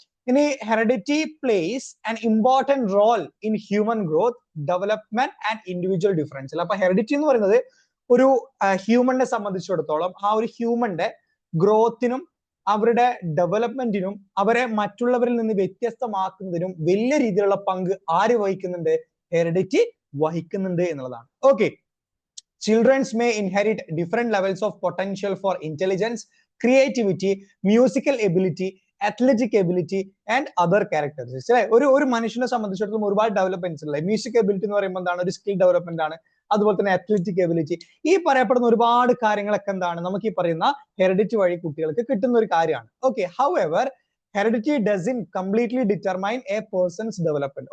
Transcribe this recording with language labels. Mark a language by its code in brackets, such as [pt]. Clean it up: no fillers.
[en] ഇനി heredity plays an important role in human growth, development and individual differential. [ml] അപ്പൊ heredity എന്ന് പറയുന്നത് ഒരു ഹ്യൂമനെ സംബന്ധിച്ചിടത്തോളം ആ ഒരു ഹ്യൂമന്റെ ഗ്രോത്തിനും അവരുടെ ഡെവലപ്മെന്റിനും അവരെ മറ്റുള്ളവരിൽ നിന്ന് വ്യത്യസ്തമാക്കുന്നതിനും വലിയ രീതിയിലുള്ള പങ്ക് ആര് വഹിക്കുന്നുണ്ട്? ഹെറിഡിറ്റി വഹിക്കുന്നുണ്ട് എന്നുള്ളതാണ്. [en] Okay, children may inherit different levels of potential for intelligence, creativity, musical ability, athletic ability and other characteristics. [ml] അല്ലെ, ഒരു മനുഷ്യനെ സംബന്ധിച്ചിടത്തോളം ഒരുപാട് ഡെവലപ്മെന്റ്സ് ഉള്ളത്. മ്യൂസിക് എബിലിറ്റി എന്ന് പറയുമ്പോൾ എന്താണ്? ഒരു സ്കിൽ ഡെവലപ്മെന്റ് ആണ്. അതുപോലെ തന്നെ അത്ലറ്റിക് എബിലിറ്റി, ഈ പറയപ്പെടുന്ന ഒരുപാട് കാര്യങ്ങളൊക്കെ എന്താണ് നമുക്ക് ഈ പറയുന്ന ഹെറിഡിറ്റി വഴി കുട്ടികൾക്ക് കിട്ടുന്ന ഒരു കാര്യമാണ്. [en] Okay, however heredity doesn't completely determine a person's development.